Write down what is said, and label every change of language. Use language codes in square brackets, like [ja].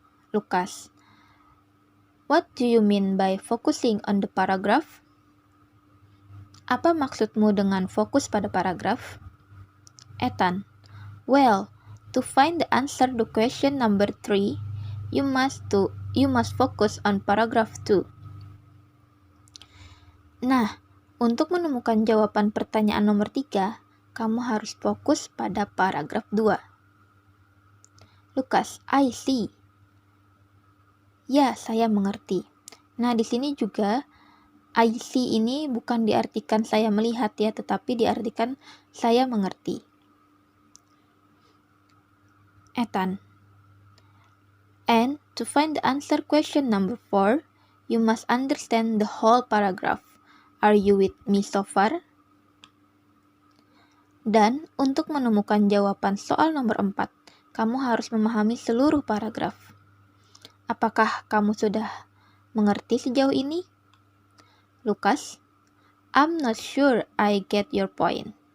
[en] Lucas, what do you mean by focusing on the paragraph? [id] Apa maksudmu dengan fokus pada paragraf? Ethan, [en] well, To find the answer to question number 3, you must focus on paragraph 2. [id] Nah, untuk menemukan jawaban pertanyaan nomor 3, kamu harus fokus pada paragraf 2. Lukas, [en] I see. [id] Ya, saya mengerti. Nah, di sini juga I see ini bukan diartikan saya melihat ya, tetapi diartikan saya mengerti. Ethan. [en] And to find the answer question number 4, you must understand the whole paragraph. Are you with me so far? [id] Dan untuk menemukan jawaban soal nomor 4, kamu harus memahami seluruh paragraf. Apakah kamu sudah mengerti sejauh ini? [en] Lukas, I'm not sure I get your point.